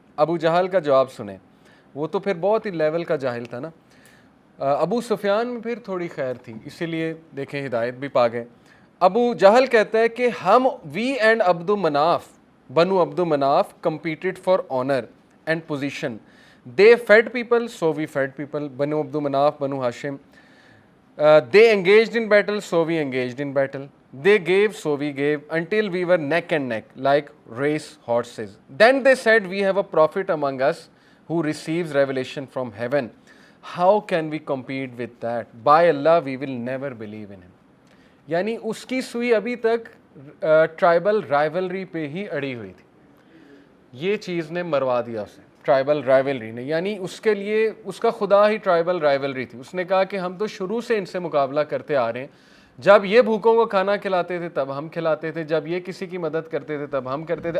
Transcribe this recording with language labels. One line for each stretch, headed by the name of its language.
Urdu: ابو جہل کا جواب سنیں، وہ تو پھر بہت ہی لیول کا جاہل تھا نا. ابو سفیان میں پھر تھوڑی خیر تھی، اسی لیے دیکھیں ہدایت بھی پا گئے. ابو جہل کہتا ہے کہ ہم، وی اینڈ عبد مناف، بنو عبد مناف
English: competed for honor and position. They fed people, so we fed people.
Urdu: بنو عبد مناف، بنو ہاشم.
English: They engaged in battle, so we engaged in battle. They gave, so we gave, until we were neck and neck, like race horses. Then they said, we have a prophet among us who receives revelation from heaven. How can we compete with that? By Allah, we will never believe in him.
Urdu: یعنی اس کی سوئی ابھی تک tribal rivalry پہ ہی اڑی ہوئی تھی. یہ چیز نے مروا دیا اسے، ٹرائبل رائیولری نے. یعنی اس کے لیے اس کا خدا ہی ٹرائبل رائیولری تھی. اس نے کہا کہ ہم تو شروع سے ان سے مقابلہ کرتے آ رہے ہیں. جب یہ بھوکوں کو کھانا کھلاتے تھے تب ہم کھلاتے تھے، جب یہ کسی کی مدد کرتے تھے تب ہم کرتے تھے.